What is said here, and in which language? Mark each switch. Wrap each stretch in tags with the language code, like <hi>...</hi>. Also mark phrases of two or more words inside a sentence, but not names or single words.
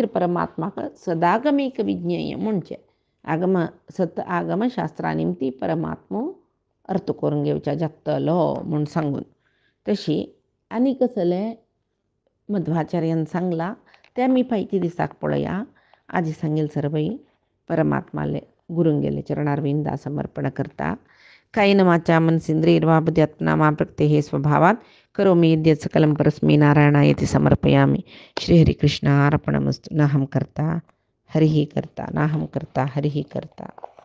<kok>परमात्माक सदागमीक विज्ञेय म्हणचे आगमशास्त्रा निमती परमात्मो अर्थ करून घेवच्या जातलो म्हूण सांगून तशी आनी कसले मध्वाचार्यान सांगला ते आमी फायती दिसाक पळया आजी सांगेल सरभई परमात्माले गुरुंगेले चरणारविंदा समर्पण करता</kok> <sa>कायेन वाचा मनसेन्द्रियैर्वा बुद्ध्यात्मना प्रत्यहे स्वभावात् करोमि यद्यत् सकलं परस्मै नारायणायति समर्पयामि श्रीहरिकृष्णार्पणमस्तु नाहं कर्ता हरिः कर्ता नाहं कर्ता हरिः कर्ता</sa>